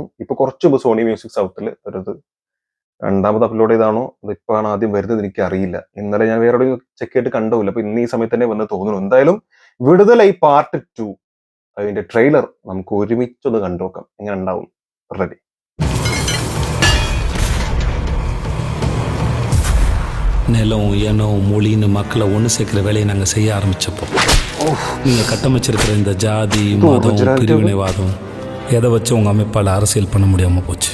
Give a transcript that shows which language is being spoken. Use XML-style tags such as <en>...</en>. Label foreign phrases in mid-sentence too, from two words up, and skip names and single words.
<ml>ഇപ്പൊ കുറച്ച് മുമ്പ് സോണി മ്യൂസിക് സൗത്തിൽ ഒരു രണ്ടാമത് അപ്ലോഡ് ചെയ്താണോ അതിപ്പോഴാണ് ആദ്യം വരുന്നത് എനിക്ക് അറിയില്ല. ഇന്നലെ ഞാൻ വേറെ ചെക്ക് ചെയ്തിട്ട് കണ്ടില്ല. അപ്പൊ ഇന്ന് ഈ സമയത്ത് തന്നെ വന്ന് തോന്നുന്നു. എന്തായാലും വിടുതലൈ പാർട്ട് 2 അതിന്റെ ട്രെയിലർ നമുക്ക് ഒരുമിച്ചൊന്ന് കണ്ടുനോക്കാം എങ്ങനെ ഉണ്ടാവും. റെഡി?</ml> <ta>நிலம் இனம் மொழின்னு மக்களை ஒன்று சேர்க்கிற வேலையை நாங்கள் செய்ய ஆரம்பிச்சப்போ நீங்கள் கட்டமைச்சிருக்கிற இந்த ஜாதி மதம் பிரிவினைவாதம் எதை வச்சு உங்கள் அமைப்பால் அரசியல் பண்ண முடியாமல் போச்சு.</ta>